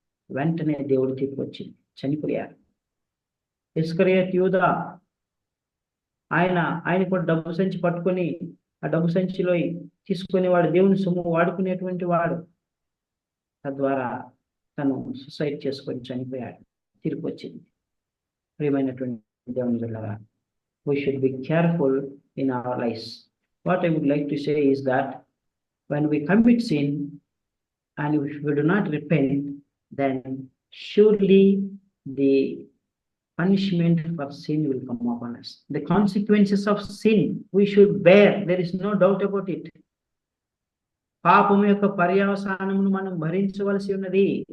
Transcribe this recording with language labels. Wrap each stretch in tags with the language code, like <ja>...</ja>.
<te>వెంటనే దేవుడి తీర్పు వచ్చింది, చనిపోయారు. ఇస్కరియోతు యూదా ఆయన కూడా డబ్బు సంచి పట్టుకొని ఆ డబ్బు సంచిలో తీసుకునేవాడు, దేవుని సొమ్ము వాడుకునేటువంటి వాడు. తద్వారా తను సూసైడ్ చేసుకొని చనిపోయాడు, తీర్పు వచ్చింది. ప్రియమైనటువంటి దేవుని బిడ్డలారా,</te> <en>we should be careful in our lives. What I would like to say is that when we commit sin and if we do not repent, then surely the punishment for sin will come upon us. The consequences of sin we should bear. There is no doubt about it.</en> <te>పాపం యొక్క పర్యవసానమును మనం భరించవలసి ఉన్నది.</te>